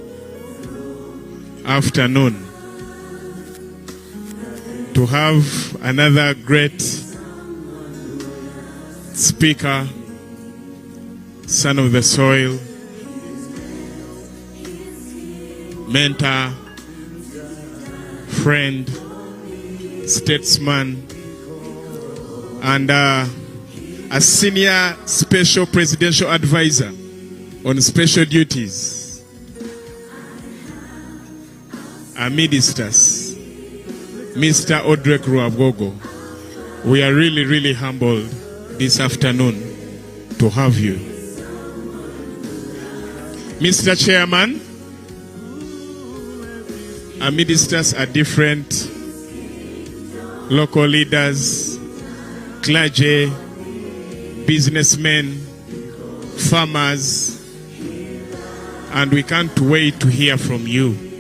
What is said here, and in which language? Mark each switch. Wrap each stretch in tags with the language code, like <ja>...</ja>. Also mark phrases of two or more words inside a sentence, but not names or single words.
<en>afternoon to have another great speaker, son of the soil, mentor, friend, statesman, and a senior special presidential advisor on special duties. Amidistas, Mr. Orutayayo rwa. We are really, really humbled this afternoon to have you. Mr. Chairman, Amidistas are different local leaders, clergy, businessmen, farmers, and we can't wait to hear from you.</en>